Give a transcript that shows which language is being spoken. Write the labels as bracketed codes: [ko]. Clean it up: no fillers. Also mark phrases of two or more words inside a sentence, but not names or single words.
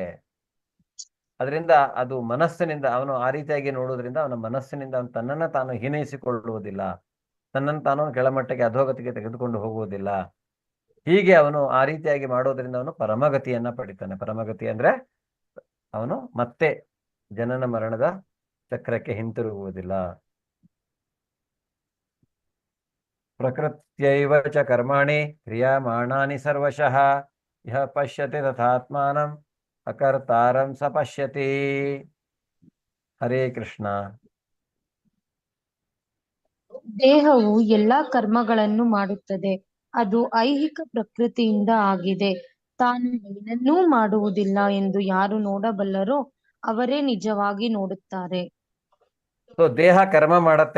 [kn] ಅದರಿಂದ ಅದು ಮನಸ್ಸಿನಿಂದ ಅವನು ಆ ರೀತಿಯಾಗಿ ನೋಡುವುದರಿಂದ ಅವನ ಮನಸ್ಸಿನಿಂದ ಅವನು ತನ್ನನ್ನು ತಾನು ಹೀನೈಸಿಕೊಳ್ಳುವುದಿಲ್ಲ, ತನ್ನನ್ನು ತಾನು ಕೆಳಮಟ್ಟಕ್ಕೆ ಅಧೋಗತಿಗೆ ತೆಗೆದುಕೊಂಡು ಹೋಗುವುದಿಲ್ಲ. ಹೀಗೆ ಅವನು ಆ ರೀತಿಯಾಗಿ ಮಾಡೋದ್ರಿಂದ ಅವನು ಪರಮಗತಿಯನ್ನ ಪಡಿತಾನೆ. ಪರಮಗತಿ ಅಂದ್ರೆ ಅವನು ಮತ್ತೆ ಜನನ ಮರಣದ ಚಕ್ರಕ್ಕೆ ಹಿಂತಿರುಗುವುದಿಲ್ಲ. [sa] ಪ್ರಕೃತ್ಯೈವ ಚ ಕರ್ಮಾಣಿ ಕ್ರಿಯಾಮಾಣಾನಿ ಸರ್ವಶಃ ಯಹ ಪಶ್ಯತಿ ತಥಾತ್ಮಾನಂ ಅಕರ್ತಾರಂ ಸ ಪಶ್ಯತಿ. [kn] ಹರೇ ಕೃಷ್ಣ. ದೇಹವು ಎಲ್ಲಾ ಕರ್ಮಗಳನ್ನು ಮಾಡುತ್ತದೆ. ಅದು ಐಹಿಕ ಪ್ರಕೃತಿಯಿಂದ ಆಗಿದೆ. ತಾನು ಏನನ್ನೂ ಮಾಡುವುದಿಲ್ಲ ಎಂದು ಯಾರು ನೋಡಬಲ್ಲರೋ ಅವರೇ ನಿಜವಾಗಿ ನೋಡುತ್ತಾರೆ. ಸೊ ದೇಹ ಕರ್ಮ ಮಾಡತ್ತೆ.